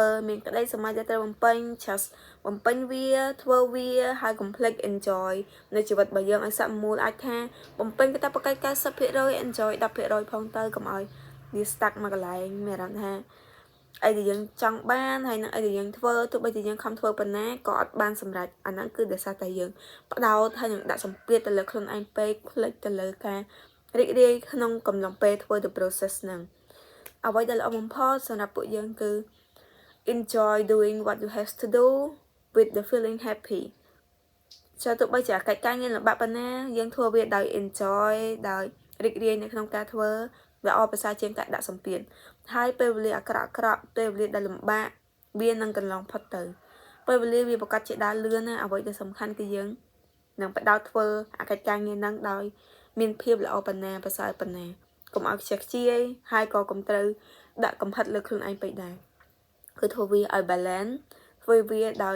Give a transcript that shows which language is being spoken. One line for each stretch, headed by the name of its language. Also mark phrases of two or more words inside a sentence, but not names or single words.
Khmer: មានក្តីសម័យដែលត្រូវបំពេញ just បំពេញវាធ្វើវាហើយកុំភ្លេច enjoy នៅជីវិតរបស់យើងឲ្យស័ក្តិមូលអាចថាបំពេញកាតព្វកិច្ច 90% enjoy 10% ផងទៅកុំឲ្យវា stuck មកកន្លែងមានអារម្មណ៍ថាអីដែលយើងចង់បានហើយនឹងអីដែលយើងធ្វើទោះបីជាយើងខំធ្វើប៉ុណ្ណាក៏អត់បានសម្រេចអាហ្នឹងគឺដោយសារតែយើងផ្ដោតហើយនឹងដាក់សម្ពាធទៅលើខ្លួនឯងពេកភ្លេចទៅលើការរីករាយក្នុងកំឡុងពេលធ្វើ
English: the process
Khmer: ហ្នឹងអ្វីដែលល្អបំផុតសម្រាប់ពួកយើងគឺ
English: enjoy doing what you have to do with the feeling happy
Khmer: ចូលទៅបីជាកិច្ចការងារលំបាកប៉ុណ្ណាយើងធ្វើវា ដោយ enjoy ដោយរីករាយនៅក្នុងការធ្វើវាអបប្រសើរជាងការដាក់សម្ពាធហើយពេលវេលាអាក្រក់ពេលវេលាដែលលំបាកវានឹងកន្លងផុតទៅពេលវេលាវាប្រកាសជាដើរលឿនណាអ្វីដែលសំខាន់គឺយើងនឹងបដោតធ្វើអាកិច្ចការងារហ្នឹងដោយមានភាពល្អប៉ុណ្ណាប្រសើរប៉ុណ្ណាកុំឲ្យខ្ជះខ្ជាយហើយក៏កុំត្រូវដាក់កំហិតលើខ្លួនឯងពេកដែរគឺធ្វើវាឲ្យ balance ធ្វើវាដោយ